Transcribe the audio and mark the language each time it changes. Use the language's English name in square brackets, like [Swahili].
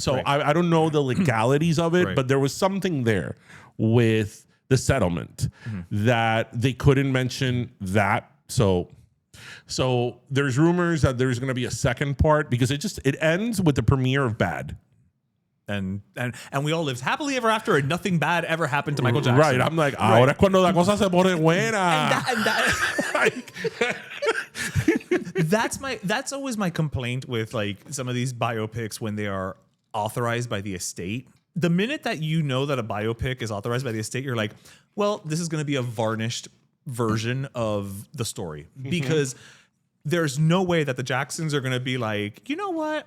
[English] So I don't know the legalities of it, but there was something there with the settlement that they couldn't mention that. So there's rumors that there's going to be a second part because it ends with the premiere of Bad. And we all lived happily ever after, and nothing bad ever happened to Michael Jackson. Right. I'm like, [Spanish] ahora es cuando la cosa se pone buena. [English] That's always my complaint with like some of these biopics when they are authorized by the estate. The minute that you know that a biopic is authorized by the estate, you're like, well, this is going to be a varnished version of the story because there's no way that the Jacksons are going to be like, you know what?